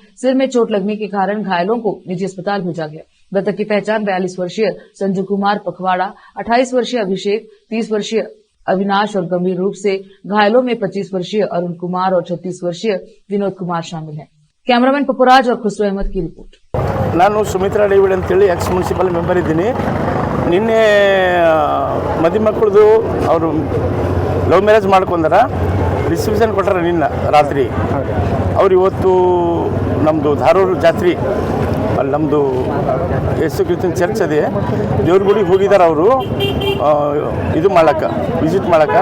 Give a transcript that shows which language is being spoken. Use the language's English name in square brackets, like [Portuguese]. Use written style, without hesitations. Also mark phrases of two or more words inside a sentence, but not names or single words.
[Hindi] सिर में चोट लगने के कारण घायलों को निजी अस्पताल भेजा गया। मृतक की पहचान 42 वर्षीय संजू कुमार पखवाड़ा, 28 वर्षीय अभिषेक, 30 वर्षीय अविनाश और गंभीर रूप से घायलों में 25 वर्षीय अरुण कुमार और 36 वर्षीय विनोद कुमार शामिल हैं। कैमरामैन पपुराज और खुसरो अहमद की रिपोर्ट। [Kannada] ನಾನು ಸುಮಿತ್ರಾ ಡೇವಿಡ್ ಅಂತೇಳಿ [English] ex municipal member [Kannada] ಇದ್ದೀನಿ। ನಿನ್ನೆ ಮದುಮಕ್ಕಳದು ಅವರು [English] love marriage [Kannada] ಮಾಡ್ಕೊಂಡಾರ, ರಿಸೆಪ್ಷನ್ ಕೊಟ್ಟಾರ ನಿನ್ನೆ ರಾತ್ರಿ। ಅವ್ರು ಇವತ್ತು ನಮ್ಮದು ಧಾರೂರು ಜಾತ್ರೆ, ಅಲ್ಲಿ ನಮ್ಮದು ಯೇಸು ಕ್ರಿಸ್ತನ ಚರ್ಚ್ ಅದೇ, ದೇವ್ರ ಗುಡಿಗೆ ಹೋಗಿದ್ದಾರೆ ಅವರು ಇದು ಮಾಡಕ್ಕೆ, ವಿಸಿಟ್ ಮಾಡಕ್ಕೆ।